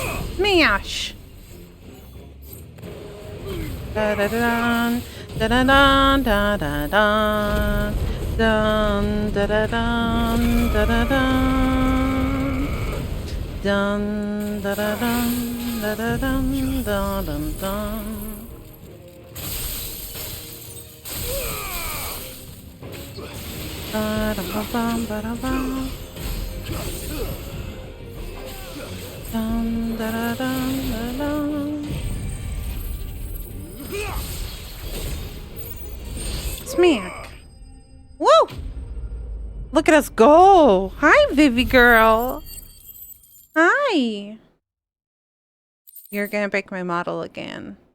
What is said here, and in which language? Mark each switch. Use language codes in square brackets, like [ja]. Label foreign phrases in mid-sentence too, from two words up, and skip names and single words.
[en] Smash! Da da da da da da da da da dun da da dun da da dun dun da da dun da da dun dun dun dun. Ba da ba bum ba da bum. Dun da da dun da dun. Smack. Woo! Look at us go. Hi, Vivi girl. Hi. You're gonna break my model again.